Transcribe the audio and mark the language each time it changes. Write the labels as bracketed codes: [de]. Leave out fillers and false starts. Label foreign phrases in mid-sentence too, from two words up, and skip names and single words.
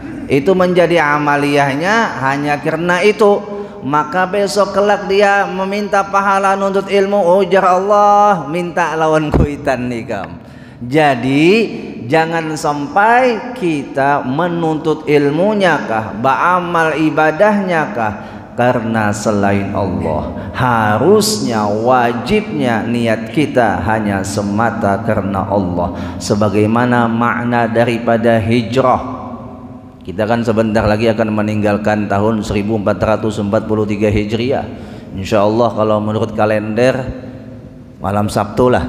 [id] Itu menjadi amaliyahnya hanya karena itu, maka besok kelak dia meminta pahala nuntut ilmu, ujar Allah, [bjn] minta lawan kuitan nikam. [id] Jadi jangan sampai kita menuntut ilmunya kah, beramal ibadahnya kah karena selain Allah. Harusnya, wajibnya niat kita hanya semata karena Allah, sebagaimana makna daripada hijrah. Kita kan sebentar lagi akan meninggalkan tahun 1443 Hijriah. Insyaallah kalau menurut kalender malam Sabtu lah.